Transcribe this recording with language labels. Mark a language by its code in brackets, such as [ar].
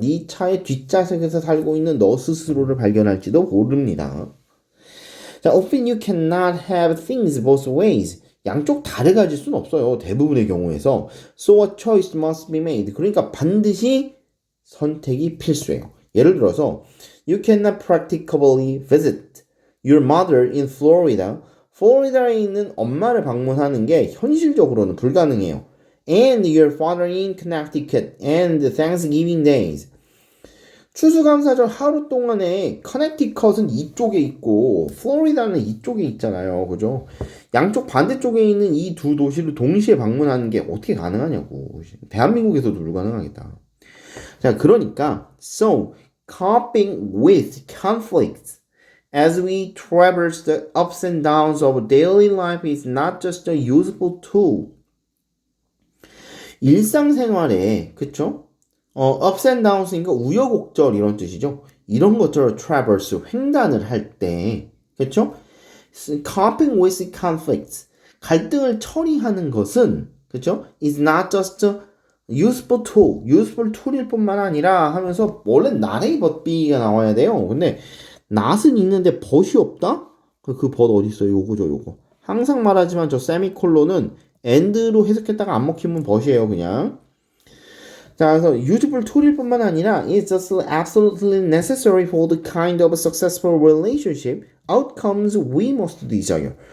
[ko] 네 차의 뒷좌석에서 살고 있는 너 스스로를 발견할지도 모릅니다. [en] 자, often you cannot have things both ways. [ko] 양쪽 다르게 가질 수는 없어요. 대부분의 경우에서. [en] So a choice must be made. [ko] 그러니까 반드시 선택이 필수예요. 예를 들어서 [en] you cannot practically visit your mother in Florida. [ko] 플로리다에 있는 엄마를 방문하는 게 현실적으로는 불가능해요. [en] And your father in Connecticut and Thanksgiving days. [ko] 추수감사절 하루 동안에 커넥티컷은 이쪽에 있고 플로리다는 이쪽에 있잖아요. 그죠? 양쪽 반대쪽에 있는 이 두 도시를 동시에 방문하는 게 어떻게 가능하냐고. 대한민국에서도 불가능하겠다. 자, 그러니까 [en] so coping with conflicts as we traverse the ups and downs of daily life is not just a useful tool. [ko] 일상생활에 그쵸? [en] ups and downs [ko] 니까 우여곡절 이런 뜻이죠. 이런 것들을 traverse 횡단을 할 때, 그렇죠? [en] coping with conflicts [ko] 갈등을 처리하는 것은 그렇죠? [en] is not just a useful tool, [ko] useful tool일 뿐만 아니라 하면서 원래 not이 but be가 나와야 돼요. 근데 not은 있는데 but이 없다? 그 but 어디 있어요? 요거죠, 요거. 항상 말하지만 저 세미콜론은 and로 해석했다가 안 먹히면 but이에요, 그냥. 자, 그래서 [en] useful tool일 [ko] 뿐만 아니라 [en] it's just absolutely necessary for the kind of successful relationship outcomes we most desire.